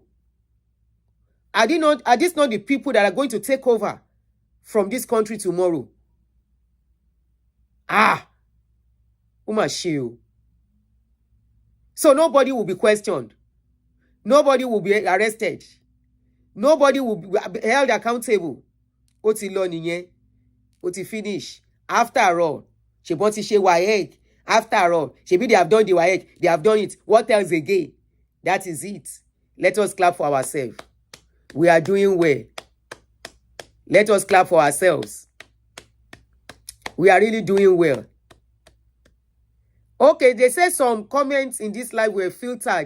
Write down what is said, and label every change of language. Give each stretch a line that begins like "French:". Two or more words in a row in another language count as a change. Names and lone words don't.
English: Are these not the people that are going to take over from this country tomorrow? So nobody will be questioned. Nobody will be arrested. Nobody will be held accountable.
Yoruba: Ó ti lọ nìyẹn. Ó ti finish.
English: After all,
Yoruba: ṣebọn ti ṣe Waec.
English: After all, ṣebí they have done the Waec. They have done it. What else again? That is it. Let us clap for ourselves. We are doing well. Let us clap for ourselves. We are really doing well. Okay, they say some comments in this live were filtered.